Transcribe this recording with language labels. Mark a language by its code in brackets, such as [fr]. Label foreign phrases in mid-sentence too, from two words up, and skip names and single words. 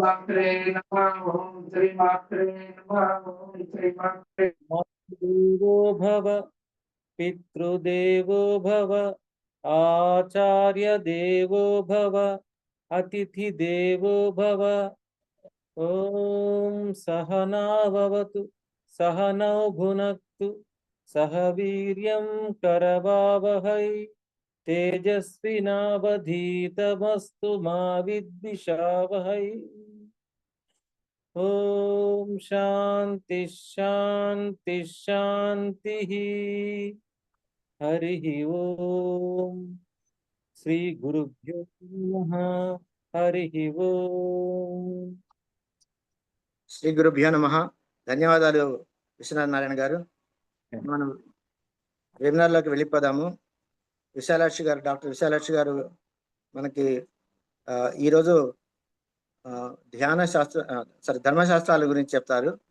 [sa] మాతృదేవో భవ పితృదేవో భవ ఆచార్య దేవో భవ అతిథి దేవో భవ. ఓం సహనావతు సహనౌ భునక్తు సహ వీర్యం కరవావహై तेजस्विनावधीतमस्तु मा विद्विषावहै। ओम शांति शांति शांति। हरि ओम। श्री गुरुभ्यो नमः। हरि ओम। శ్రీ గురుభ్యో నమః. [te] ధన్యవాదాలు విశ్వనాథ నారాయణ గారు. మనం వెబినార్లోకి వెళ్ళిపోదాము. విశాలాక్షి గారు, డాక్టర్ విశాలాక్షి గారు మనకి ఈరోజు ధ్యాన శాస్త్ర ధర్మశాస్త్రాల గురించి చెప్తారు.